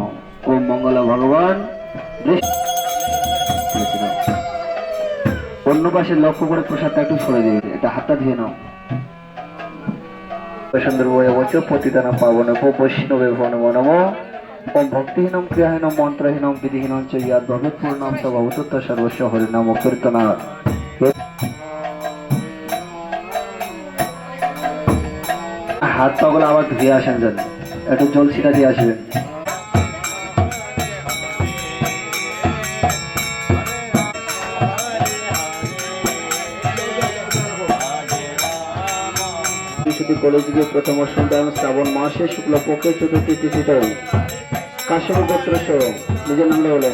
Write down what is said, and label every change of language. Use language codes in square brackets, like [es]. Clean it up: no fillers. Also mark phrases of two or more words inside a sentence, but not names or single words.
[bn] ওম মঙ্গল ভগবান। অন্য পাশে লক্ষ্য করে প্রসাদটা একটু সরে দিবে, এটা হাতটা ধুয়ে নাও। [sa] সুন্দর পতিতানাং পাবনেভ্যো বৈষ্ণবেভ্যো নমো নমঃ। ওম ভক্তিহীনম ক্রিয়াহীনম মন্ত্রহীনম বিধিহীনম চ ইয়াদ ভবেৎ পূর্ণম স ভবতু সর্বস্ব হরিনাম কীর্তনাৎ। [bn] হাত পাগুলো আবার ধুয়ে আসেন, যেন একটু জল ছিটা দিয়ে আসবেন। কলিযুগে প্রথম সন্ধ্যা শ্রাবণ মাসে শুক্লপক্ষে চতুর্থী তিথিতে কাশ্যপ গোত্র নিজের নামটা বলেন।